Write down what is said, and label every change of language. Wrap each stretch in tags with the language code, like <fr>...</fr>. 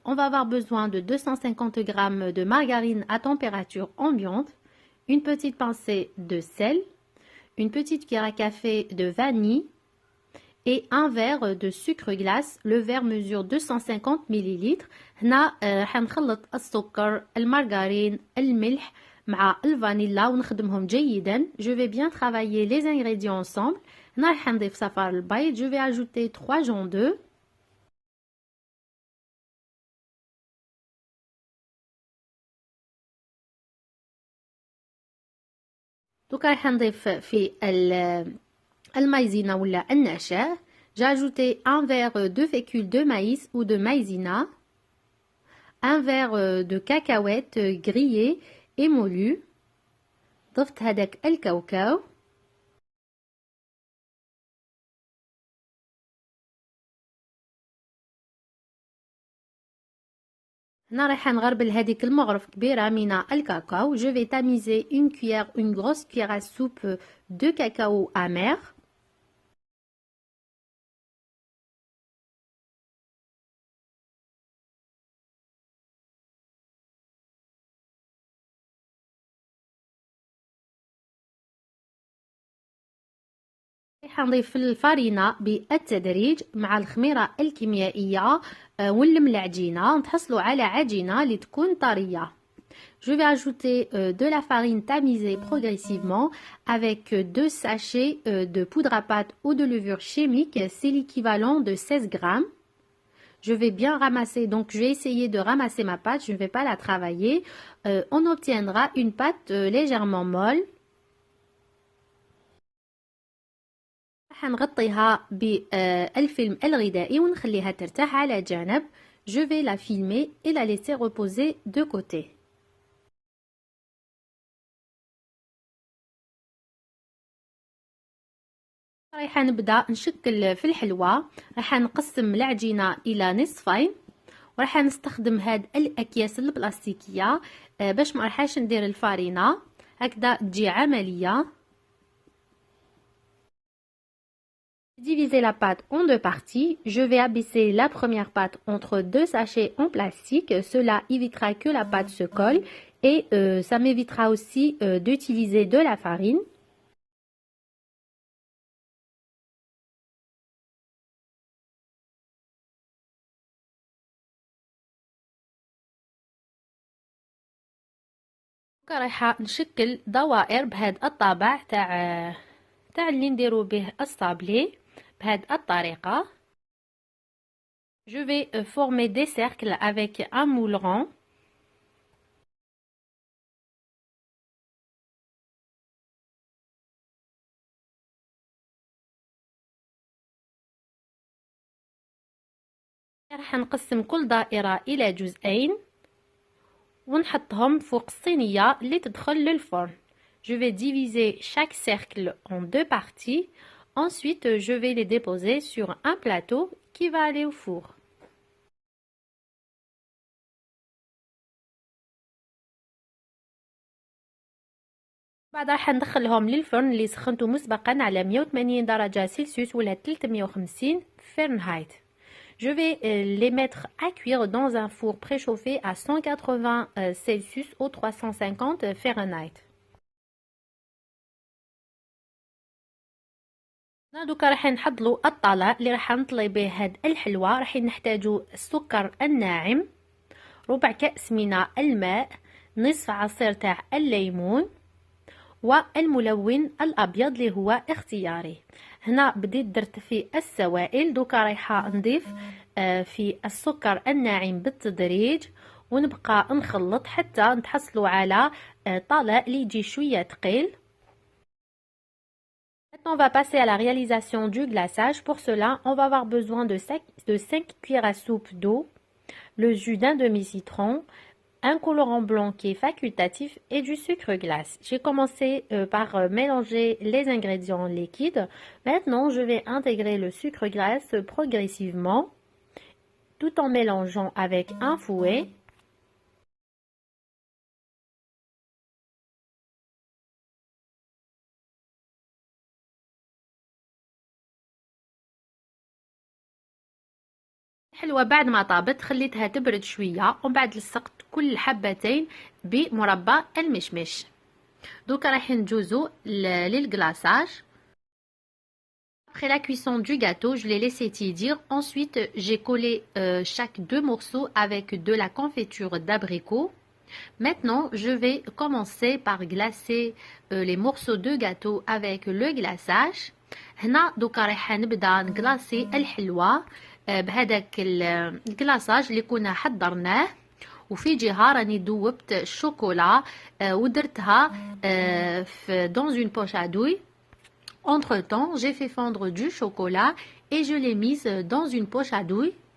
<fr>On va avoir besoin de 250 g de margarine à température ambiante, une petite pincée de sel, une petite cuillère à café de vanille et un verre de sucre glace. Le verre mesure 250 ml.</fr> <ar>هنا حنخلط السكر، المارغرين، الملح مع الفانيلا ونخدمهم جيدا.</ar> <fr>Je vais bien travailler les ingrédients ensemble.</fr> <ar>هنا راح نضيف صفار البيض.</ar> <fr>Je vais ajouter 3 jaunes d'œufs.</fr> <ar>دوكا راح نضيف في المايزينا ولا النشا.</ar> <fr>J'ai ajouté un verre de fécule de maïs ou de maïzena, un verre de cacahuètes grillées et moulues.</fr> <ar>ضفت هذاك الكاوكاو. هنا راح نغربل هذيك المغرف كبيرة من الكاكاو.</ar> <fr>Je vais tamiser une grosse cuillère à soupe de cacao amer.</fr> <ar>راح نضيف الفارينة بالتدريج مع الخميرة الكيميائية ونلم العجينة نتحصلوا على عجينة اللي تكون طرية.</ar> <fr>Je vais ajouter de la farine tamisée progressivement avec 2 sachets de poudre à pâte ou de levure chimique. C'est l'équivalent de 16 grammes. Je vais bien ramasser, donc je vais essayer de ramasser ma pâte, je ne vais pas la travailler. On obtiendra une pâte légèrement molle.</fr> <ar>حنغطيها بالفيلم الغذائي ونخليها ترتاح على جانب.</ar> <fr>Je vais la filmer et la laisser reposer de côté.</fr> <ar>راح نبدأ نشكل في الحلوى. راح نقسم العجينة إلى نصفين وراح نستخدم هاد الأكياس البلاستيكية باش ما راحش ندير الفارينة، هكذا تجي عملية.</ar> <fr>Diviser la pâte en deux parties. Je vais abaisser la première pâte entre 2 sachets en plastique. Cela évitera que la pâte se colle et ça m'évitera aussi d'utiliser de la farine.</fr> <ar>رايحة نشكل دوائر بهذا الطابع تاع اللي نديرو به الصابلي بهذه الطريقة.</ar> <fr>Je vais former des cercles avec un moule rond.</fr> <ar>راح نقسم كل دائرة إلى جزئين ونحطهم فوق الصينية اللي تدخل للفرن.</ar> <fr>Je vais diviser chaque cercle en deux parties. Ensuite, je vais les déposer sur un plateau qui va aller au four.</fr> <ar>بعد راح ندخلهم للفرن اللي سخنته مسبقا على 180 درجة سلسيوس ولا 350 فahrenheit.</ar> <fr>Je vais les mettre à cuire dans un four préchauffé à 180 Celsius ou 350 Fahrenheit.</fr> <ar>دوكا راح نحضروا الطلاء اللي راح نطلي به هاد الحلوى. راح نحتاجوا السكر الناعم، ربع كأس من الماء، نصف عصير تاع الليمون، والملون الابيض اللي هو اختياري. هنا بديت درت فيه السوائل. دوكا رايحه نضيف في السكر الناعم بالتدريج ونبقى نخلط حتى نتحصلوا على طلاء اللي يجي شويه ثقيل.</ar> <fr>Maintenant, on va passer à la réalisation du glaçage. Pour cela, on va avoir besoin de 5 cuillères à soupe d'eau, le jus d'un demi-citron, un colorant blanc qui est facultatif et du sucre glace. J'ai commencé par mélanger les ingrédients liquides. Maintenant, je vais intégrer le sucre glace progressivement tout en mélangeant avec un fouet.</fr> <ar>الحلوى بعد ما طابت خليتها تبرد شويه ومن بعد لصقت كل حبتين بمربى المشمش. دوكا راح نجوزو للغلاçage.</ar> <fr>Après la cuisson du gâteau, je l'ai laissé tiédir. Ensuite, j'ai collé chaque 2 morceaux avec de la confiture d'abricot. Maintenant, je vais commencer par glacer les morceaux de gâteau avec le glaçage.</fr> <ar>هنا دوكا راح نبدا نغلاصي الحلوى بهذاك الكلاصاج اللي كنا حضرناه. وفي جهه راني دوبت الشوكولا ودرتها</ar> <fr>dans une poche à douille. Entre temps, j'ai fait fondre du chocolat et je l'ai mise dans une poche à douille.</fr>